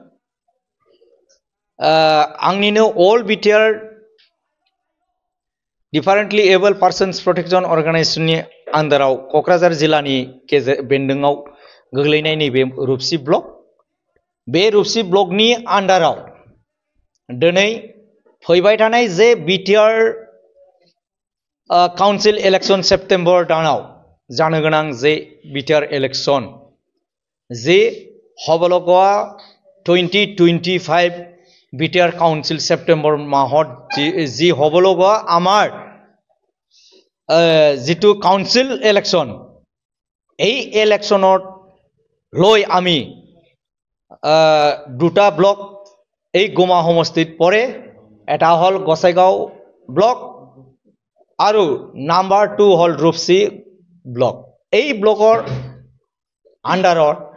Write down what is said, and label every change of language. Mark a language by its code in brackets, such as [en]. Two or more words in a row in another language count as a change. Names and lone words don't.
[brx] आंनिनो अल विथेर डिफरेंटली एबल पार्सन्स प्रोटेक्शन अर्गानाइजेशननि आन्दाराव क'क्राझार जिल्लानि बेन्दोङाव गोग्लैनाय नैबे रुपसि ब्लक बे रुपसि ब्लकनि आन्दाराव दिनै फैबाय थानाय जे बिटिआर [en] council election [brx] सेप्टेम्बर दानाव जानो गोनां जे बिटिआर इलेक्शन जे हबलगआ [as] 2025 बिटिआर काउन्सिल ছেপ্টেম্বৰ মাহত যি হ'বলগা আমাৰ যিটো [en] council election [as] এই ইলেকশনত লৈ আমি দুটা ব্লক এই গোমা সমষ্টিত পৰে এটা হল গোসাইগাঁও ব্লক আৰু নাম্বাৰ 2 হল রূপসী ব্লক এই ব্লকৰ আন্ডাৰত